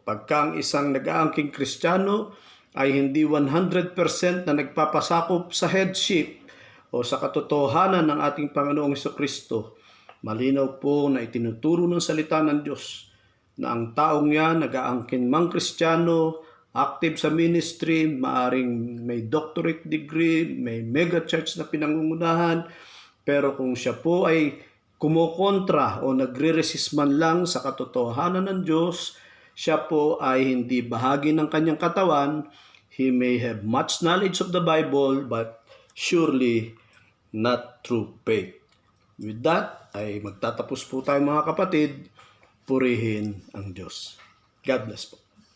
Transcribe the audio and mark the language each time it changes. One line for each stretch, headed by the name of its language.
Filipino: pagka ang isang nag-aangking Kristiyano ay hindi 100% na nagpapasakop sa headship o sa katotohanan ng ating Panginoong Hesukristo, malinaw po na itinuturo ng salita ng Diyos na ang taong yan, nag-aangkin mang Kristiyano, active sa ministry, maaring may doctorate degree, may mega church na pinangungunahan, pero kung siya po ay kumokontra o nagre-resist man lang sa katotohanan ng Diyos, siya po ay hindi bahagi ng kanyang katawan.
English: He may have much knowledge of the Bible, but surely not true faith.
Filipino: With that, ay magtatapos po tayo mga kapatid. Purihin ang Diyos.
English: God bless
Filipino: po.